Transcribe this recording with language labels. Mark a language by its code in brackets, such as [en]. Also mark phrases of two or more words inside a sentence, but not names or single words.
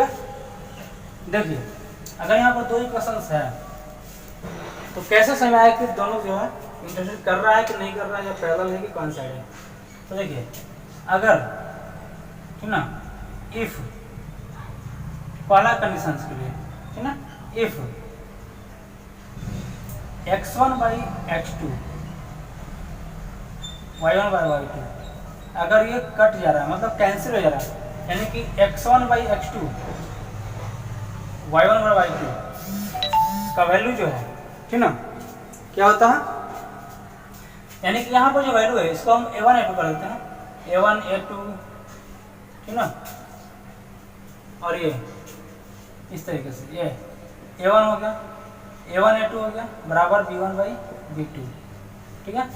[hi] देखिए अगर यहाँ पर दो इक्वेशंस है तो कैसे समझ आए कि दोनों जो है इंटरसेक्ट कर रहा है कि नहीं कर रहा है, या पैरेलल है कि कोइंसाइड है। तो देखिए अगर, ठीक ना, इफ पहला कंडीशंस के लिए, ठीक ना, इफ x1 by x2 y1 by y2, अगर ये कट जा रहा है मतलब कैंसिल हो जा रहा है, यानी कि x1 by x2 y1 by y2 का वैल्यू जो है, ठीक ना, क्या होता है, यानी कि यहाँ पर जो वैल्यू है इसको हम a1 a2 कर देते हैं, a1 a2, ठीक ना, और ये इस तरीके से ये a1 हो गया, a1 a2 हो गया बराबर b1 by b2, ठीक है।